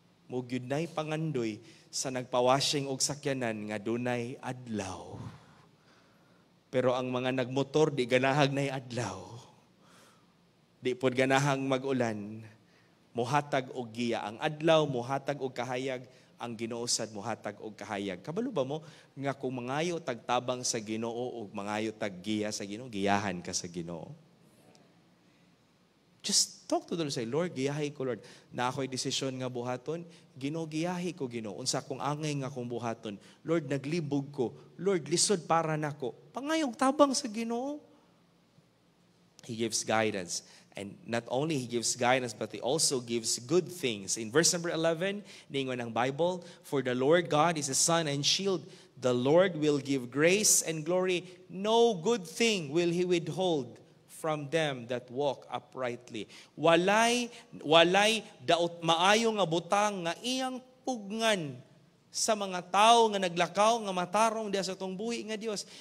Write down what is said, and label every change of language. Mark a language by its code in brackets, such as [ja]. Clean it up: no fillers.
[ceb] Mo gyud nay pangandoy sa nagpawashing og sakyanan nga dunay adlaw. Pero ang mga nagmotor di ganahag nay adlaw. Di pod ganahang mag-ulan. Mohatag og giya ang adlaw, mohatag og kahayag, ang Ginoo sad mohatag og kahayag. Kabalo ba mo nga kung mangayo tagtabang sa Ginoo og mangayo tag giya sa Ginoo, giyahan ka sa Ginoo? [en] Just talk to the Lord. Say, Lord, [ceb] giyahi ko, [en] Lord. [ceb] Na ako'y desisyon nga buhaton, Ginoo, giyahi ko, Ginoo. Unsa kong angay nga kong buhaton. Lord, naglibog ko. Lord, lisod para nako. Pangayong tabang sa Ginoo. [en] He gives guidance. And not only He gives guidance, but He also gives good things. In verse number 11, [ceb] ningon ng [en] Bible, for the Lord God is a sun and shield. The Lord will give grace and glory. No good thing will He withhold from them that walk uprightly. [ceb] Walay daot maayo nga butang nga iyang pugngan sa mga tao nga naglakaw nga matarong diha sa atong buhi nga Dios.